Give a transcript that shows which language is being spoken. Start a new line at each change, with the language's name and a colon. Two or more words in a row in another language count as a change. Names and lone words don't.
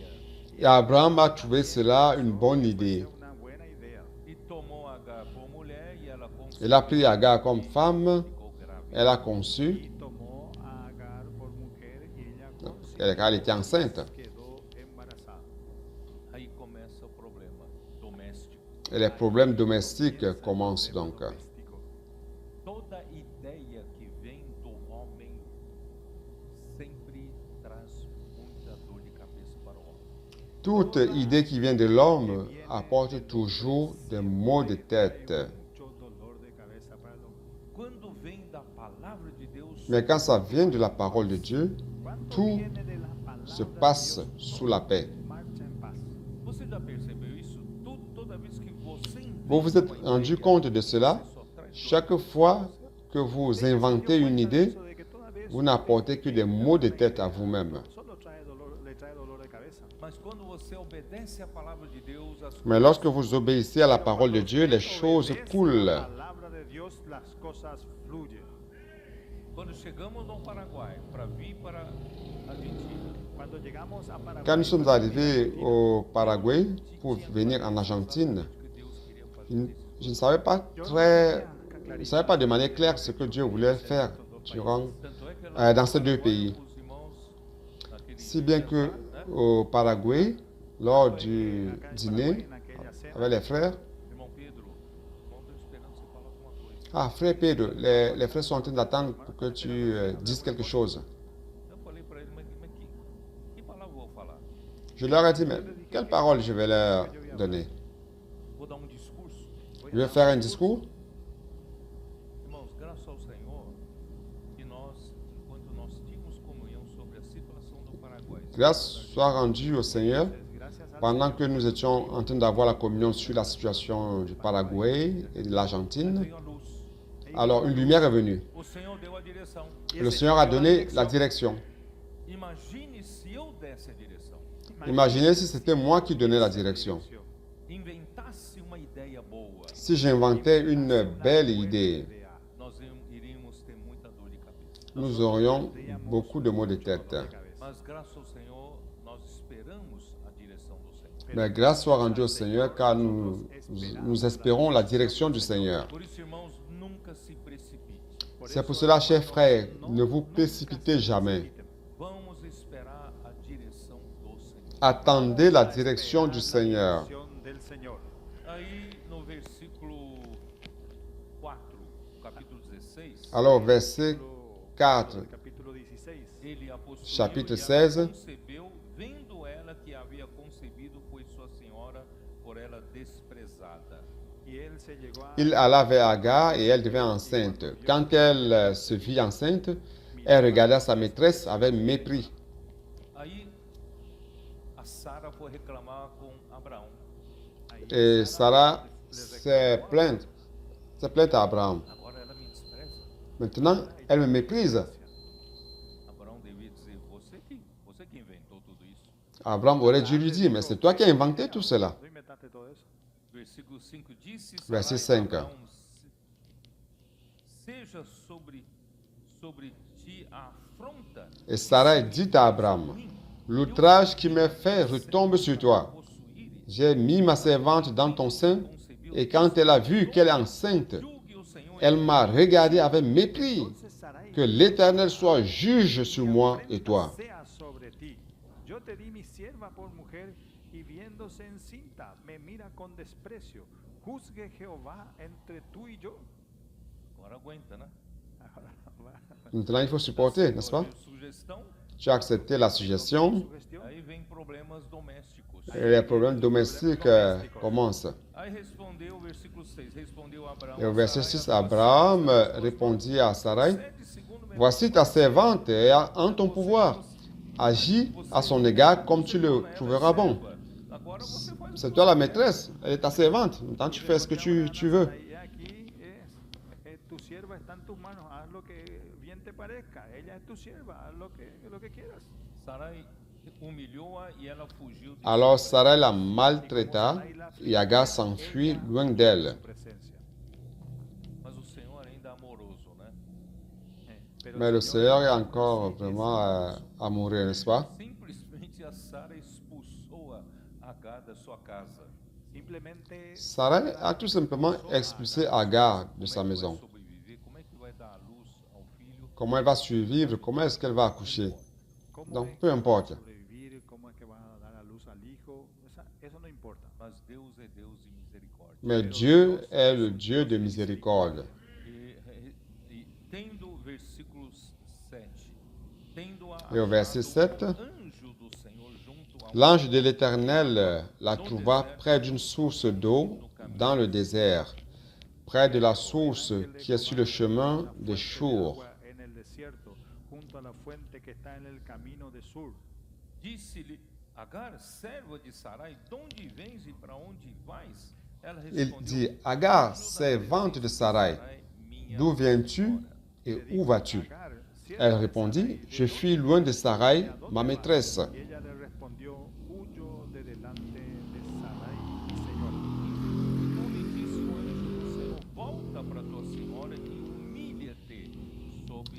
French: Et Abraham a trouvé cela une bonne idée.
Spanish: Una buena idea.
Portuguese: E tomou Agar por mulher e ela
French: Il a pris Agar comme femme,
Portuguese: ficou grávida.
French: elle a conçu,
Spanish: Y tomó a Agar por mujer y ella
French: elle était enceinte.
Spanish: quedó embarazada.
Portuguese: Aí começa o problema doméstico.
French: Et les problèmes domestiques commencent donc.
Spanish: Doméstico.
Portuguese: Toda ideia que vem do homem sempre traz muita
French: Toute idée qui vient de l'homme apporte toujours des maux de tête.
Spanish: Mucho dolor de cabeza para el hombre.
Portuguese: Quando vem da palavra de Deus,
French: Mais quand ça vient de la parole de Dieu,
Spanish: Cuando
French: tout
Spanish: viene de la palabra
French: se
Spanish: de
French: passe
Spanish: Dios,
French: sous la paix.
Spanish: marcha en paz.
Portuguese: você já percebeu isso? Toda vez que você
French: Vous vous êtes rendu compte de cela? Chaque fois que vous inventez une idée, vous n'apportez que des maux de tête à vous-même.
Spanish: Solo trae dolor, le trae dolor de cabeza.
Portuguese: Mas quando você obedece à palavra de Deus, as
French: Mais lorsque vous obéissez à la parole de Dieu, les choses coulent.
Spanish: La palabra de Dios, las cosas fluyen.
Portuguese: quando chegamos no Paraguai para vir para a Argentina,
Spanish: Cuando llegamos a Paraguay,
French: Quand nous sommes arrivés au Paraguay pour venir en Argentine,
Portuguese: que Deus queria fazer.
French: je ne savais pas je ne savais pas de manière claire ce que Dieu voulait faire
Portuguese: Tanto é que
French: dans ces deux pays.
Portuguese: os irmãos naquele
Spanish: Si bien que
French: au Paraguay, lors du dîner
Spanish: aquella cena,
French: avec les frères,
Portuguese: irmão Pedro, irmão, estou esperando você falar alguma coisa.
French: ah frère Pedro, les frères sont en train d'attendre pour que tu dises quelque chose.
Portuguese: Eu falei para ele, mas que palavra eu vou falar?
French: Je leur ai dit, mais quelle parole je vais leur donner?
Portuguese: Vou dar discurso?
French: Je vais faire un discours?
Portuguese: Irmãos, graças ao Senhor que nós, enquanto nós tínhamos comunhão sobre a situação do Paraguai,
French: Grâce soit rendue au Seigneur
Spanish: gracias a
French: pendant que nous étions en train d'avoir la communion sur la situation du Paraguay et de l'Argentine.
Portuguese: veio a luz.
French: Alors une lumière est venue.
Portuguese: O Senhor deu a direção.
French: Le Seigneur a donné la direction.
Portuguese: Imagine se eu desse a direção.
French: Imaginez si c'était moi qui donnais la direction.
Portuguese: Inventasse uma ideia boa,
French: Si j'inventais une belle idée,
Portuguese: nós iríamos ter muita dor de cabeça.
French: nous aurions beaucoup de maux de tête.
Portuguese: Mas graças ao Senhor, nós esperamos a direção do Senhor.
French: Mais grâce soit rendue au Seigneur car nous espérons la direction du Seigneur.
Portuguese: Por isso, irmãos, nunca se precipite.
French: C'est pour cela, chers frères, ne vous précipitez jamais.
Portuguese: Vamos esperar a direção do Senhor.
French: Attendez la direction du Seigneur.
Spanish: del Señor.
Portuguese: Aí no versículo 4, capítulo 16,
French: Alors, verset 4,
Spanish: Capítulo 16.
Portuguese: ele a possuiu
French: Chapitre
Portuguese: e ela
French: 16.
Portuguese: concebeu, vendo ela que havia concebido, foi sua senhora por ela desprezada.
Spanish: Y él se llegó a
French: il alla vers Agar et elle devint enceinte. Quand elle se vit enceinte, elle regarda sa maîtresse avec mépris.
Portuguese: Aí a Sara foi reclamar com Abraão.
French: Et Sarah s'est plainte à Abraham.
Portuguese: Agora ela me despreza.
French: Maintenant, elle me méprise.
Portuguese: Abraão devia dizer, você que inventou tudo isso.
French: Abraham aurait dû lui dire, mais c'est toi qui as inventé tout cela.
Spanish: ¿Tú inventaste todo eso?
Portuguese: Versículo 5 disse,
French: Verset
Portuguese: Sarai a
French: 5.
Portuguese: Abraão, seja sobre ti a afronta.
French: Et Sarah dit à Abraham, l'outrage qui m'est fait retombe sur toi.
Portuguese: Possuíres,
French: J'ai mis ma servante dans ton sein, et quand elle a vu qu'elle est enceinte,
Portuguese: julgue o Senhor
French: elle m'a regardé avec mépris.
Spanish: Entonces Sarai,
French: Que l'Éternel soit juge sur moi et toi.
Spanish: sea sobre ti. Yo te di mi sierva por mujer y viéndose encinta me mira con desprecio. Juzgue Jehová entre tú y yo.
Portuguese: agora aguenta, né?
French: Maintenant, il faut supporter, n'est-ce pas?
Portuguese: Sugestão,
French: Tu as accepté la suggestion,
Spanish: Sugestión.
Portuguese: aí vem problemas domésticos.
French: et les problèmes domestiques commencent.
Portuguese: Aí respondeu, versículo 6, respondeu Abraão.
French: Et au verset
Portuguese: Sarai,
French: 6, Abraham répondit à Sarai,
Portuguese: procede segundo meu
French: voici ta servante est en ton pouvoir. Agis à son égard comme tu le trouveras bon.
Portuguese: Agora você faz o
French: C'est toi la maîtresse, elle est ta servante. Maintenant, tu fais ce que tu veux.
Spanish: Sarai, aquí tu sierva está en tus manos, haz lo que bien te parezca. Ella es tu sierva, haz lo que quieras.
Portuguese: Sarai humilhou-a e ela fugiu de
French: Alors Sarai la maltraita et Agar s'enfuit loin d'elle.
Spanish: Su presencia.
Portuguese: Mas o Senhor ainda é amoroso, né?
French: Mais le Seigneur est encore vraiment amoureux, n'est-ce pas?
Portuguese: Simplesmente a Sara expulsou a Agar da sua casa.
Spanish: Simplemente
French: Sarai a tout simplement expulsé Agar de sa maison.
Portuguese: Sobreviver, como é que vai dar a luz ao filho?
French: Comment elle va survivre? Comment est-ce qu'elle va accoucher?
Spanish: cómo
French: Donc,
Spanish: es
French: peu
Spanish: que
French: importe.
Spanish: va a sobrevivir, cómo es que va a dar a luz al hijo, eso no importa.
Portuguese: Mas Deus é Deus de misericórdia.
French: Mais Dieu est le Dieu de miséricorde.
Portuguese: E tendo versículo 7, tendo a
French: E o verset
Portuguese: achado
French: 7.
Portuguese: um anjo do Senhor junto
French: L'ange de l'Éternel la trouva près d'une source d'eau dans le désert, près de la source qui est sur le chemin de Shur.
Spanish: En el desierto, junto a la fuente que está en el camino de Sur.
Portuguese: Disse-lhe Agar, serva de Sarai, donde vens e para onde vais? Ela
French: Il
Portuguese: respondeu,
French: dit, Agar, servante de Sarai, d'où viens-tu et où vas-tu?
Spanish: Agar, sierva
French: Elle
Spanish: de
French: répondit,
Spanish: Sarai,
French: je fuis loin de Sarai, ma maîtresse.
Spanish: y ella le respondió, huyo de delante de Sarai, mi señora.
Portuguese: Então lhe disse o anjo do Senhor, volta para tua senhora e humilha-te sob...